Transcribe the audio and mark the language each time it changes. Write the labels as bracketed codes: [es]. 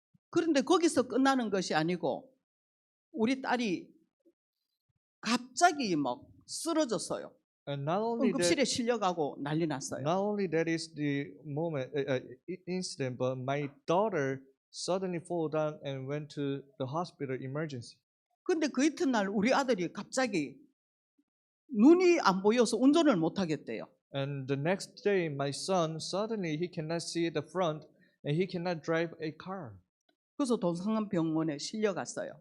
[ko] 그런데 거기서 끝나는 것이 아니고 우리 딸이 갑자기 막 쓰러졌어요. [en] And not only [ko] 응급실에 실려가고 난리 났어요. [en] not only that is the moment incident, but my daughter suddenly fall down and went to the hospital emergency. [ko] 근데 그 이튿날 우리 아들이 갑자기 눈이 안 보여서 운전을 못 하겠대요. [en] And the next day, my son suddenly he cannot see the front and he cannot drive a car. [ko] 그래서 동상암병원에 실려갔어요.